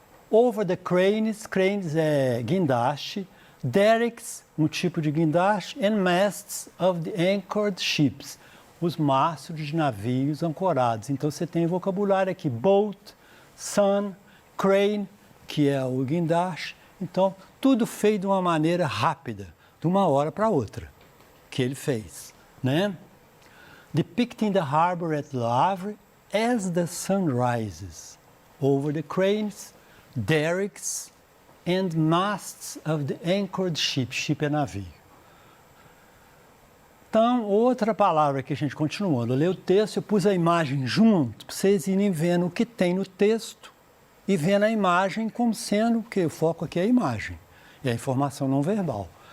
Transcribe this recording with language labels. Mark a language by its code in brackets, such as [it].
[en] Over the cranes, [pt] cranes é guindaste, derricks, um tipo de guindaste, [en] and masts of the anchored ships, [pt] os mastros de navios ancorados. Então, você tem vocabulário aqui, boat, sun, crane, que é o guindaste. Então, tudo feito de uma maneira rápida, de uma hora para outra, que ele fez, né? [en] Depicting the harbor at Le Havre as the sun rises, over the cranes, derricks, and masts of the anchored ship. [pt] Ship é navio. Então, outra palavra que a gente continuando. Eu leio o texto, eu pus a imagem junto, para vocês irem vendo o que tem no texto e vendo a imagem como sendo, porque o foco aqui é a imagem, é a informação não verbal.